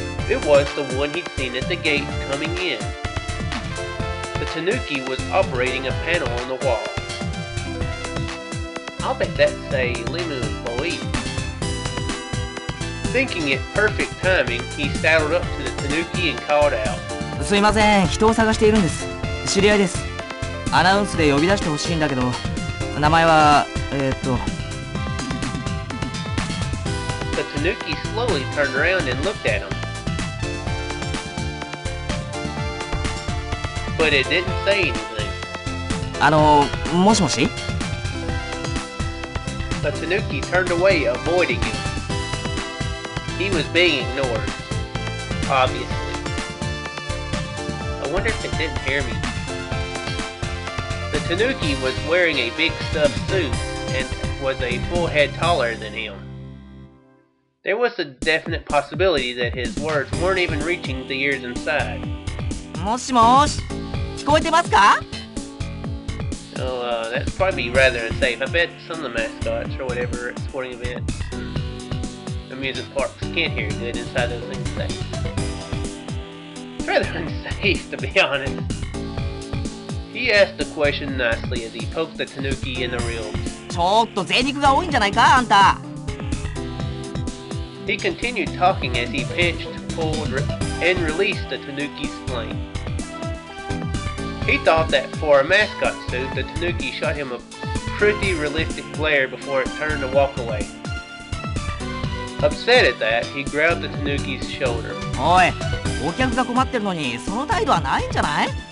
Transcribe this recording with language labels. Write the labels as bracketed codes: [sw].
[en] It was the one he'd seen at the gate coming in. The tanuki was operating a panel on the wall. I'll bet that's a LeMU employee. Thinking it perfect timing, he saddled up to the tanuki and called out. [ja] すいません、人を探しているんです。知り合いです。アナウンスで呼び出してほしいんだけど、名前は [en] The tanuki slowly turned around and looked at him. But it didn't say anything. [ja] もしもし? [en] The tanuki turned away, avoiding him. He was being ignored, obviously. I wonder if it didn't hear me. The tanuki was wearing a big stuffed suit and was a full head taller than him. There was a definite possibility that his words weren't even reaching the ears inside. [ja] もしもし?聞こえてますか? [en] Oh, that'd probably be rather unsafe. I bet some of the mascots or whatever at sporting events and amusement parks can't hear good inside those things say. It's rather unsafe, to be honest. He asked the question nicely as he poked the tanuki in the ribs. [ja] ちょっと贅肉が多いんじゃないか、あんた. [en] He continued talking as he pinched, pulled, and released the tanuki's flame. He thought that for a mascot suit, the tanuki shot him a pretty realistic glare before it turned to walk away. Upset at that, he grabbed the tanuki's shoulder. [ja] おい、お客が困ってるのにその態度はないんじゃない?